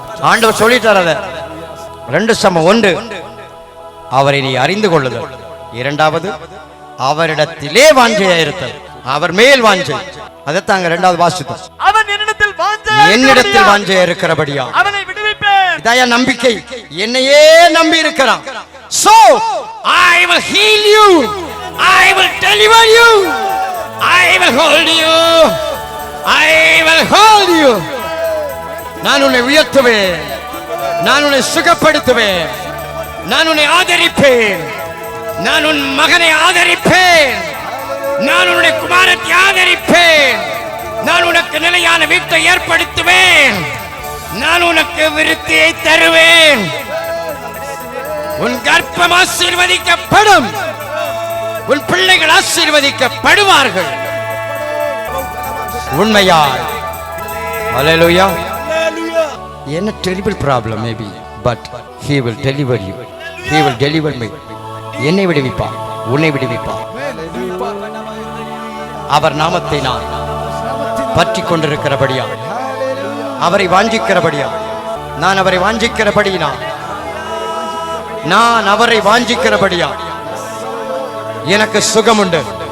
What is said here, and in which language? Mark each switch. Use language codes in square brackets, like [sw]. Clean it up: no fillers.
[ta] ஆண்டவர் சொல்லிட்டார் அத 2:1 அவரை நீ அறிந்து கொள்ளுதல், இரண்டாவது அவரிடத்திலே வாஞ்சையாயிருத்தல், அவர் மேல் வாஞ்சை. அதைத்தாங்க இரண்டாவது வாசித்தோம். அவன் என்னிடத்தில் வாஞ்சையா இருக்கிறபடியா அவனை விடுவிப்பேன். இதாயா நம்பிக்கை, என்னையே நம்பி இருக்கிறான். [en] So I will heal you, I will deliver you, I will hold you, I will hold you. [ta] நான் உன்னை உயர்த்துவேன், நான் உன்னை சுகப்படுத்துவேன், நான் உன்னை ஆதரிப்பேன், நான் உன் மகனை ஆதரிப்பேன், நான் உன்னுடைய குமாரத்தை ஆதரிப்பேன், நான் உனக்கு நிலையான வீட்டை ஏற்படுத்துவேன், நான் உனக்கு விருத்தியை தருவேன், உன் கர்ப்பம் ஆசீர்வதிக்கப்படும், உன் பிள்ளைகள் ஆசீர்வதிக்கப்படுவார்கள். உண்மையாய் ஹல்லேலூயா. என்ன [en] terrible problem maybe, but he will deliver you, he will deliver me. [ta] என்னை விடுவிப்பார், உன்னை விடுவிப்பார். அவர் நாமத்தை நான் பற்றி கொண்டிருக்கிறபடியா, அவரை வாஞ்சிக்கிறபடியா, நான் அவரை வாஞ்சிக்கிறபடியா, நான் அவரை வாஞ்சிக்கிறபடியா எனக்கு சுகம் உண்டு.